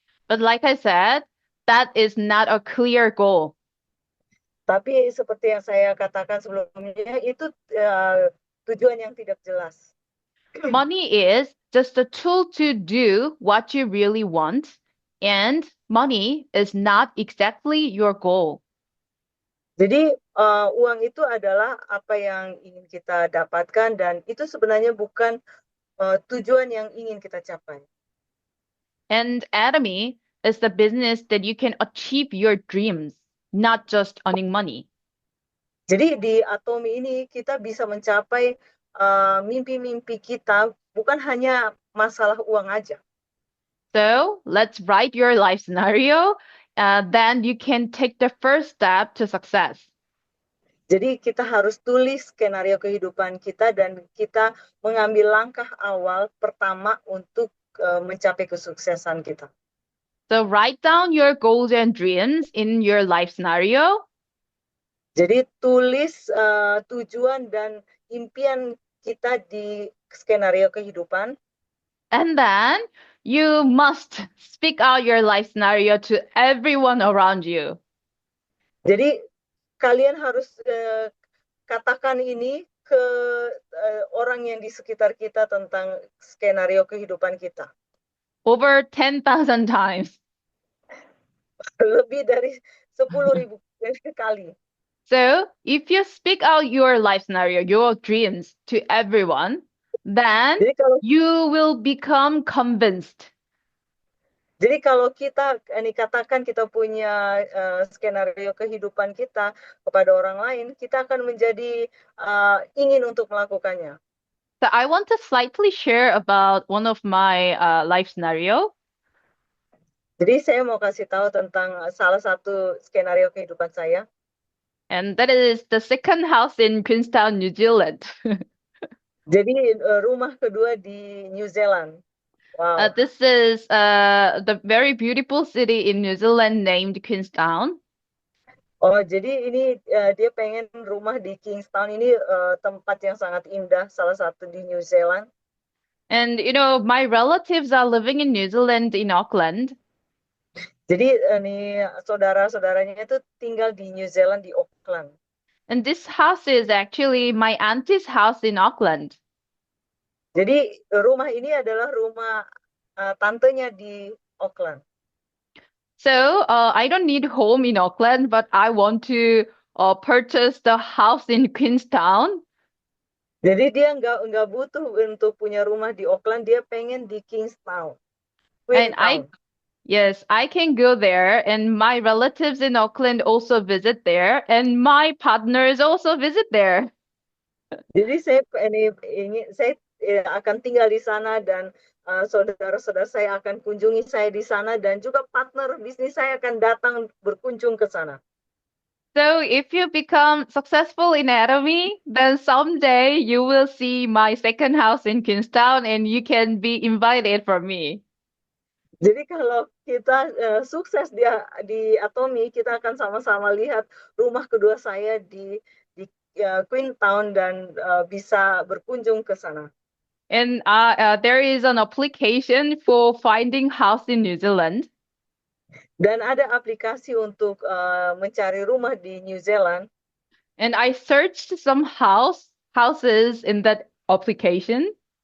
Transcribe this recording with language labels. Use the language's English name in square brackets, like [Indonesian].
[English] But like I said, that is not a clear goal. [Indonesian] Tapi seperti yang saya katakan sebelumnya, itu tujuan yang tidak jelas. [English] Money is just a tool to do what you really want, and money is not exactly your goal. [Indonesian] Jadi uang itu adalah apa yang ingin kita dapatkan dan itu sebenarnya bukan tujuan yang ingin kita capai. [English] And Atomy is the business that you can achieve your dreams, not just earning money. [Indonesian] Jadi di Atomi ini kita bisa mencapai mimpi-mimpi kita bukan hanya masalah uang aja. [English] So let's write your life scenario. Then you can take the first step to success. [Indonesian] Jadi kita harus tulis skenario kehidupan kita dan kita mengambil langkah awal pertama untuk mencapai kesuksesan kita. [English] So write down your goals and dreams in your life scenario. [Indonesian] Jadi tulis tujuan dan impian kita di skenario kehidupan. [English] And then you must speak out your life scenario to everyone around you. [Indonesian] Jadi kalian harus katakan ini ke orang yang di sekitar kita tentang skenario kehidupan kita. [English] Over 10,000 times. [Indonesian] Lebih dari 10.000 kali. [English] So if you speak out your life scenario, your dreams to everyone, then [Indonesian] Jadi kalau [English] you will become convinced. [Indonesian] Jadi kalau kita katakan kita punya skenario kehidupan kita kepada orang lain, kita akan menjadi ingin untuk melakukannya. [English] So I want to slightly share about one of my life scenario. [Indonesian] Jadi saya mau kasih tahu tentang salah satu skenario kehidupan saya. [English] And that is the second house in Queenstown, New Zealand. [Indonesian] Jadi rumah kedua di New Zealand. Wow. [English] This is the very beautiful city in New Zealand named Queenstown. [Indonesian] Oh, jadi ini dia pengen rumah di Kingstown ini tempat yang sangat indah, salah satu di New Zealand. [English] And you know, my relatives are living in New Zealand in Auckland. [Indonesian] Jadi nih saudara-saudaranya itu tinggal di New Zealand di Auckland. [English] And this house is actually my auntie's house in Auckland. [Indonesian] Jadi rumah ini adalah rumah tantenya di Auckland. [English] So I don't need home in Auckland, but I want to purchase the house in Queenstown. [Indonesian] Jadi dia nggak butuh untuk punya rumah di Auckland, dia pengen di Kingstown. [English] And Queenstown. yes, I can go there, and my relatives in Auckland also visit there, and my partners also visit there. [Indonesian] Jadi saya akan tinggal di sana dan saudara-saudara saya akan kunjungi saya di sana dan juga partner bisnis saya akan datang berkunjung ke sana. [English] So if you become successful in Atomy, then someday you will see my second house in Queenstown and you can be invited for me. [Indonesian] Jadi kalau kita sukses di Atomy, kita akan sama-sama lihat rumah kedua saya di Queenstown dan bisa berkunjung ke sana. [English] And there is an application for finding house in New Zealand. [Indonesian] Dan ada aplikasi untuk mencari rumah di New Zealand. [English] And I searched some houses in that application.